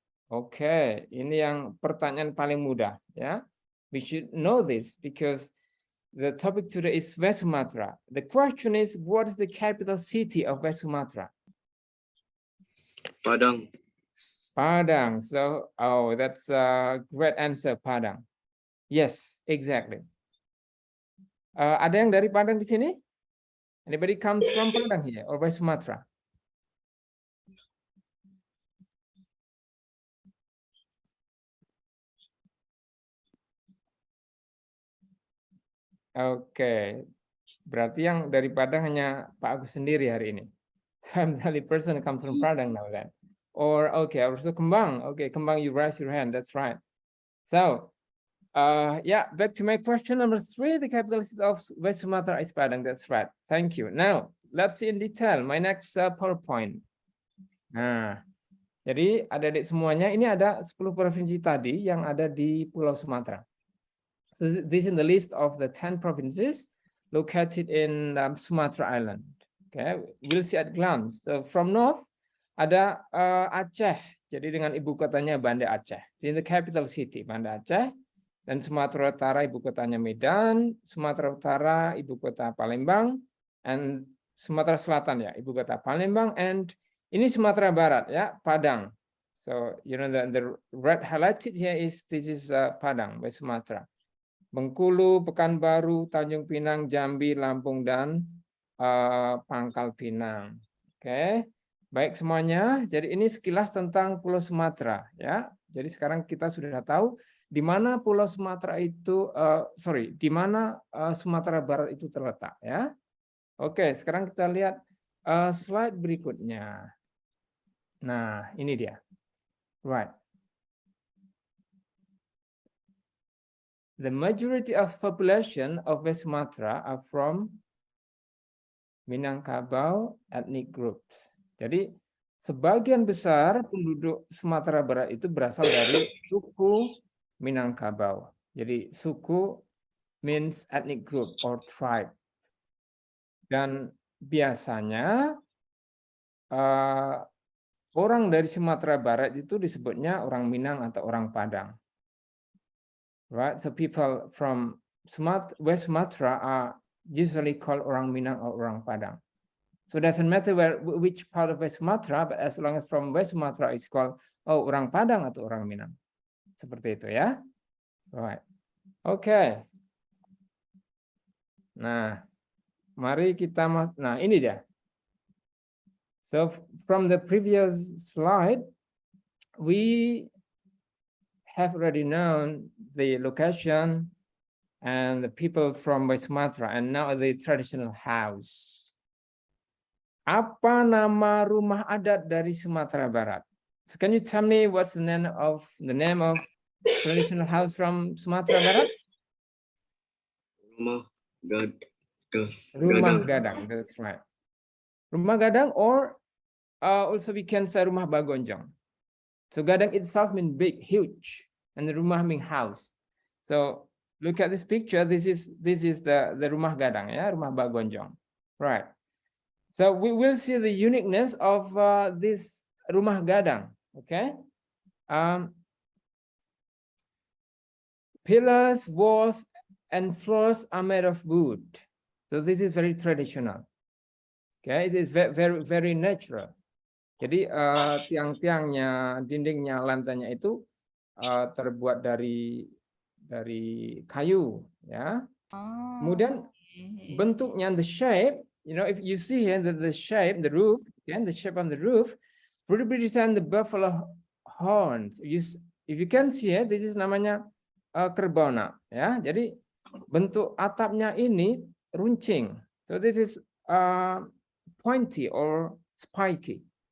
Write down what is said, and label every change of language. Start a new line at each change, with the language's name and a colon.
Indonesian: Oke, ini yang pertanyaan paling mudah.
English: Ya, we should know this because the topic today is West Sumatra. The question is, what is the capital city of West Sumatra? Padang. Padang. So, oh, that's a great answer, Padang. Yes, exactly.
Indonesian: Ada yang dari Padang di sini?
English: Anybody comes from Padang here or West Sumatra?
Indonesian: Oke, berarti yang dari Padang hanya Pak Agus sendiri hari ini.
English: So I'm the only person who comes from Padang now then. Or okay, also Kembang. Okay, Kembang, you raise your hand. That's right. So, yeah, back to my question number 3. The capital city of West Sumatra is Padang. That's right. Thank you. Now, let's see in detail my next PowerPoint.
Indonesian: Nah, jadi adik-adik semuanya, ini ada 10 provinsi tadi yang ada di Pulau Sumatera.
English: So this is the list of the 10 provinces located in Sumatra Island. Okay, we'll see at glance. So from north
Indonesian: ada Aceh, jadi dengan ibu kotanya Banda Aceh.
English: In the capital city
Indonesian: Banda Aceh, dan Sumatera Utara ibu kotanya Medan, Sumatera Utara ibu kota Palembang, and Sumatera Selatan ya ibu kota Palembang, and ini Sumatera Barat ya Padang.
English: So you know the red highlighted here is this is Padang, West Sumatra.
Indonesian: Bengkulu, Pekanbaru, Tanjung Pinang, Jambi, Lampung, dan Pangkal Pinang. Oke, baik semuanya. Jadi ini sekilas tentang Pulau Sumatera, ya. Jadi sekarang kita sudah tahu di mana Pulau Sumatera itu, di mana Sumatera Barat itu terletak, ya. Oke, sekarang kita lihat slide berikutnya. Nah, ini dia. Right.
English: The majority of population of West Sumatra are from Minangkabau ethnic groups.
Indonesian: Jadi sebagian besar penduduk Sumatera Barat itu berasal dari suku Minangkabau.
English: Jadi suku means ethnic group or tribe.
Indonesian: Dan biasanya orang dari Sumatera Barat itu disebutnya orang Minang atau orang Padang.
English: Right, so people from West Sumatra are usually called orang Minang or orang Padang. So it doesn't matter which part of West Sumatra, but as long as from West Sumatra it's called orang Padang
Indonesian: atau orang Minang. Seperti itu ya. Right. Oke. Nah, mari kita nah ini dia.
English: So from the previous slide, we have already known the location and the people from West Sumatra, and now the traditional house.
Indonesian: Apa nama rumah adat dari Sumatera Barat?
English: So can you tell me what's the name of traditional house from Sumatera Barat? Rumah gadang. That's right. Rumah gadang, or also we can say rumah bagonjong. So gadang itself means big, huge, and the rumah means house. So look at this picture. This is the rumah gadang, yeah, rumah bagonjong, right? So we will see the uniqueness of this rumah gadang. Okay, pillars, walls, and floors are made of wood. So this is very traditional. Okay, it is very natural.
Indonesian: Jadi tiang-tiangnya, dindingnya, lantainya itu terbuat dari kayu, ya. Kemudian bentuknya,
English: the shape, you know, if you see here the shape, the roof, and the shape on the roof, represent the buffalo horns. if you can see here, this is
Indonesian: namanya kerbau nak, ya. Jadi bentuk atapnya ini runcing.
English: So this is pointy or spiky.